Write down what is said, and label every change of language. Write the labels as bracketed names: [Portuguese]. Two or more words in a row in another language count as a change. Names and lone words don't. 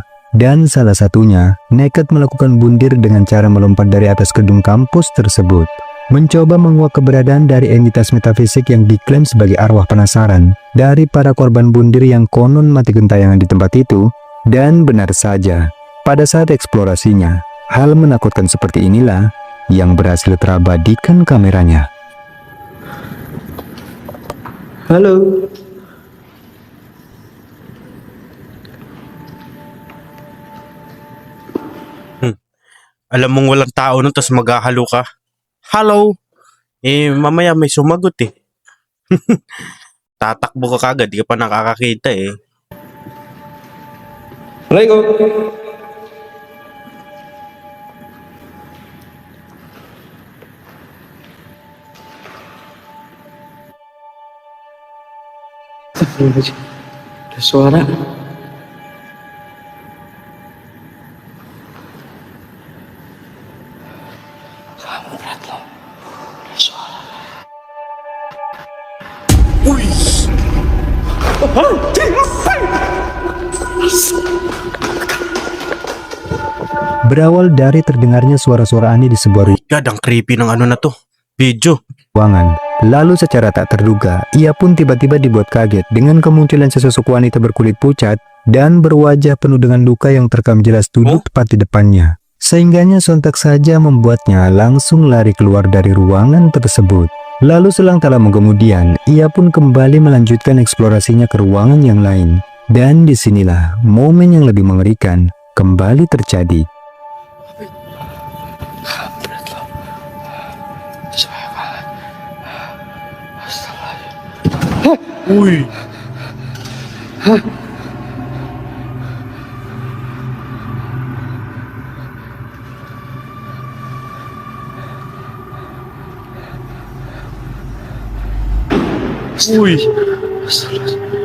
[Indonesian] Dan salah satunya nekat melakukan bundir dengan cara melompat dari atas gedung kampus tersebut, mencoba menguak keberadaan dari entitas metafisik yang diklaim sebagai arwah penasaran dari para korban bundir yang konon mati gentayangan di tempat itu. Dan benar saja, pada saat eksplorasinya, hal menakutkan seperti inilah yang berhasil terabadikan kameranya. Halo. [Filipino] Alam mong walang tao nun, tas maghahalo ka. Hello! Eh, mamaya may sumagot eh. Tatakbo ka kagad, di ka pa nakakakita eh. [Indonesian] Assalamualaikum. Ada suara. Kamu berat loh. Ada suara. Uy! Berawal dari terdengarnya suara-suara aneh di sebuah [Filipino] God, ang creepy ng ano na to. Video. [Indonesian] ruangan. Lalu secara tak terduga, ia pun tiba-tiba dibuat kaget dengan kemunculan sesosok wanita berkulit pucat dan berwajah penuh dengan luka yang terekam jelas duduk tepat di depannya. Sehingganya sontak saja membuatnya langsung lari keluar dari ruangan tersebut. Lalu selang tak lama kemudian, ia pun kembali melanjutkan eksplorasinya ke ruangan yang lain. Dan disinilah momen yang lebih mengerikan kembali terjadi. Berat loh. Saya kalah. Astagfirullah. Uy! Uy! Astagfirullah.